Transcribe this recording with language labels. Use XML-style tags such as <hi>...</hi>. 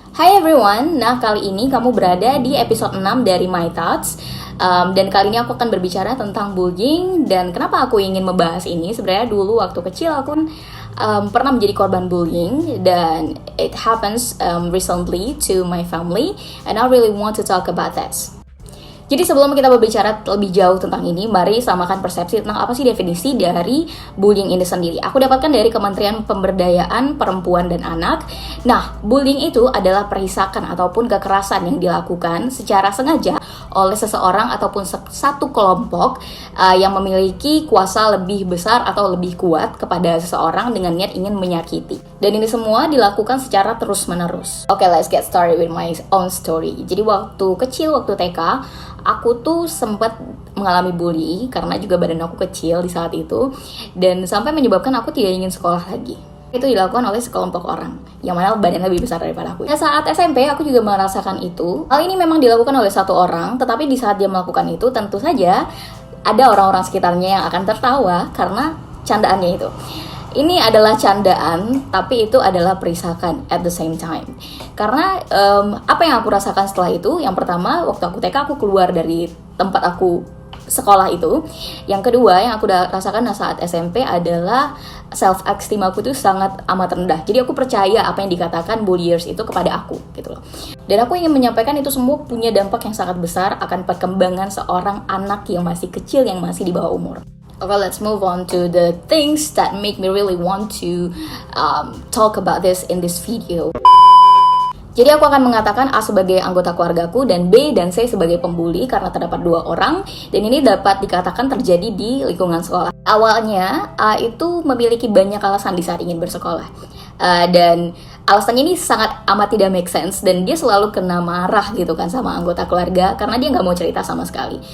<id>Hai everyone, nah kali ini kamu berada di episode 6 dari My Thoughts. Dan kali ini aku akan berbicara tentang bullying. Dan kenapa aku ingin membahas ini, sebenarnya dulu waktu kecil aku pernah menjadi korban bullying.</id> <en>Dan it happens recently to my family. And I really want to talk about this.</en> <id>Jadi sebelum kita berbicara lebih jauh tentang ini, mari samakan persepsi tentang apa sih definisi dari bullying ini sendiri. Aku dapatkan dari Kementerian Pemberdayaan Perempuan dan Anak. Nah, bullying itu adalah perisakan ataupun kekerasan yang dilakukan secara sengaja oleh seseorang ataupun satu kelompok yang memiliki kuasa lebih besar atau lebih kuat kepada seseorang dengan niat ingin menyakiti. Dan ini semua dilakukan secara terus-menerus.</id> <en>Okay, let's get started with my own story.</en> <id>Jadi waktu kecil, waktu TK, aku tuh sempat mengalami bully karena juga badan aku kecil di saat itu, dan sampai menyebabkan aku tidak ingin sekolah lagi. Itu dilakukan oleh sekelompok orang yang mana badannya lebih besar daripada aku. Saat SMP aku juga merasakan itu. Hal ini memang dilakukan oleh satu orang, tetapi di saat dia melakukan itu tentu saja ada orang-orang sekitarnya yang akan tertawa karena candaannya itu. Ini adalah candaan, tapi itu adalah perisakan</id> <en>at the same time.</en> <id>Karena apa yang aku rasakan setelah itu, yang pertama, waktu aku TK aku keluar dari tempat aku sekolah itu. Yang kedua, yang aku rasakan saat SMP adalah self-esteem aku tuh sangat amat rendah. Jadi aku percaya apa yang dikatakan bulliers itu kepada aku, gitu loh. Dan aku ingin menyampaikan itu semua punya dampak yang sangat besar akan perkembangan seorang anak yang masih kecil, yang masih di bawah umur.</id> <en>Okay, let's move on to the things that make me really want to talk about this in this video.</en> <id>Jadi aku akan mengatakan A sebagai anggota keluargaku dan B dan C sebagai pembuli karena terdapat dua orang, dan ini dapat dikatakan terjadi di lingkungan sekolah. Awalnya A itu memiliki banyak alasan di saat ingin bersekolah, dan alasannya ini sangat amat tidak</id> <en>make sense,</en> <id>dan dia selalu kena marah gitu kan sama anggota keluarga karena dia nggak mau cerita sama sekali.</id>